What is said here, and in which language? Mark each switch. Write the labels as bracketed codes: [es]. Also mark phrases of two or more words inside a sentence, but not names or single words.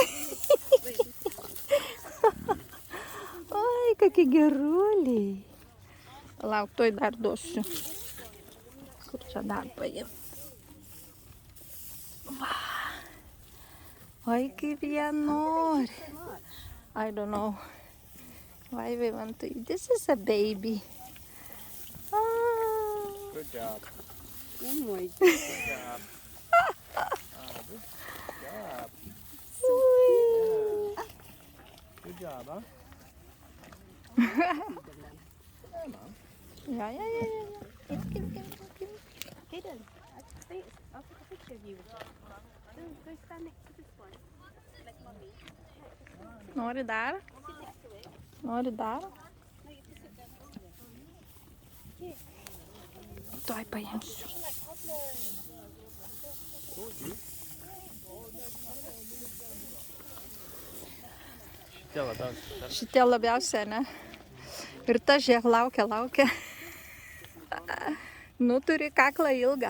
[lt] Oi, kokie geruliai. Palauk, tuoj dar duosiu. Kur čia dar paim? Va. Oi, kaip jie nori. [en] I don't know. Why we want to eat? This is a baby. Good job. Oh my God. Good job. Good job. [lt] Ui. [en] Good job, huh? [lt] Ja. [en] Give. Hayden, I'll take a picture of you. Go stand next to this one. Like mommy. [lt] Nori dar? [en] Sit next to it. [lt] Nori dar? [en] No, you have to sit down. Here. [lt] Tuoj paimsiu. Šitie labiausia, ne? Ir ta žiūrėk laukia. Nu, turi kaklą ilgą.